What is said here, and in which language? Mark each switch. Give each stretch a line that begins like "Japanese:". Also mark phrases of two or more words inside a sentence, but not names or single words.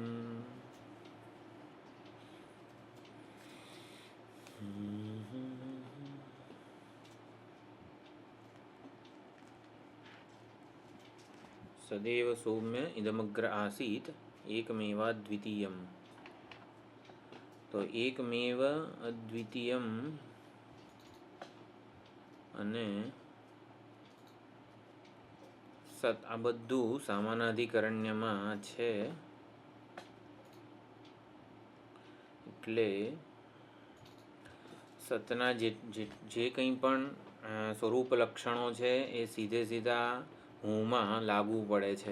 Sanskrit: सदैव सौम्य इदमग्र आसीत् एकमेवाद्वितीयम्।
Gujarati: तो
Sanskrit: एकमेव अद्वितीयम
Gujarati: અને સત આ બધું સામાનાધિકરણ્યમાં છે. એટલે સતના જે કંઈ પણ સ્વરૂપ લક્ષણો છે એ સીધે સીધા હુંમાં લાગુ પડે છે.